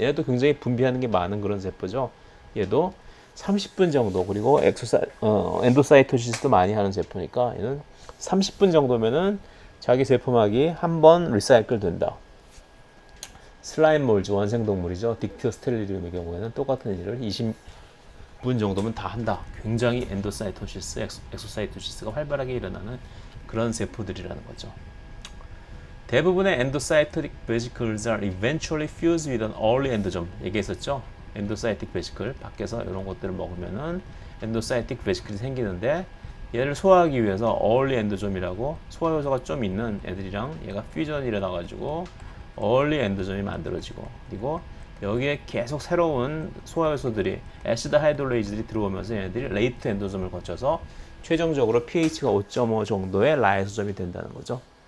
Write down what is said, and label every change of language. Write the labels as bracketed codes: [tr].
[ko] 얘도 굉장히 분비하는 게 많은 그런 세포죠. 얘도 30분 정도, 그리고 엔도사이토시스도 많이 하는 세포니까 얘는 30분 정도면은 자기 세포막이 한 번 리사이클 된다. 슬라임 몰즈, 원생동물이죠. 딕티오스텔리듐의 경우에는 똑같은 일을 20분 정도면 다 한다. 굉장히 엔도사이토시스, 엑소사이토시스가 활발하게 일어나는 그런 세포들이라는 거죠. 대부분의 [en] endocytic vesicles are eventually fused with an early endosome. [ko] 얘기했었죠? endocytic vesicle, 밖에서 이런 것들을 먹으면은 endocytic vesicle이 생기는데, 얘를 소화하기 위해서 early endosome이라고 소화효소가 좀 있는 애들이랑 얘가 퓨전이 일어나가지고 early endosome이 만들어지고, 그리고 여기에 계속 새로운 소화효소들이, 애시드 하이드롤레이즈들이 들어오면서 얘네들이 late endosome을 거쳐서 최종적으로 pH가 5.5 정도의 라이소점이 된다는 거죠.